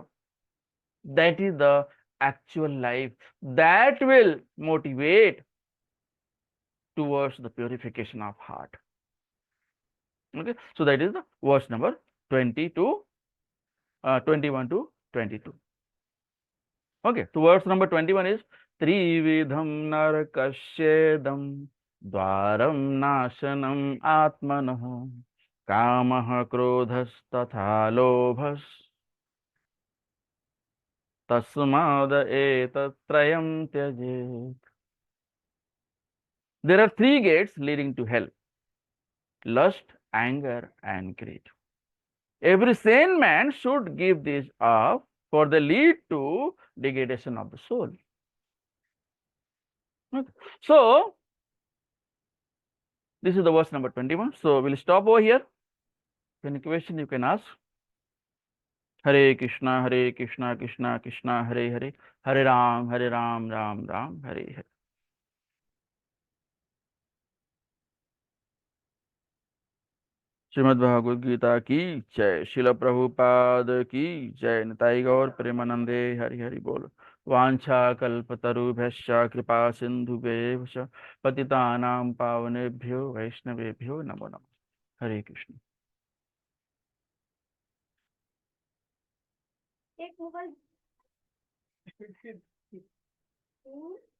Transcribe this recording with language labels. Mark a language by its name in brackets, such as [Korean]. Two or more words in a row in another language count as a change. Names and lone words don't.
[English] That is the actual life that will motivate towards the purification of heart. Okay, so that is the verse number 20 to 21 to 22. Okay, so verse number 21 is [Sanskrit] त्रिविधम् नरकस्येदम् द्वारम् नाशनम् आत्मनः कामः क्रोधस् तथा लोभस् तस्मात् एतत्रयम् त्यजेत्. [English] There are three gates leading to hell: lust, anger, and greed. Every sane man should give these up, for they lead to degradation of the soul. Okay. So, this is the verse number 21. So, we'll stop over here. Any question you can ask. [Sanskrit] हरे कृष्ण कृष्ण कृष्ण हरे हरे हरे राम राम राम हरे हरे. [Hindi] श्रीमद् भगवद गीता की जय। शिल प्रभुपाद की जय। [Bangla] নিতাই গৌর প্রেমানন্দে হরি হরি বোল। [Sanskrit] वांछा कल्पतरुभ्यश्च कृपा सिन्धुभ्यश्च पतितानां पावनेभ्यो वैष्णवेभ्यो नमो नमः। हरे कृष्ण। [Hindi] एक मोबाइल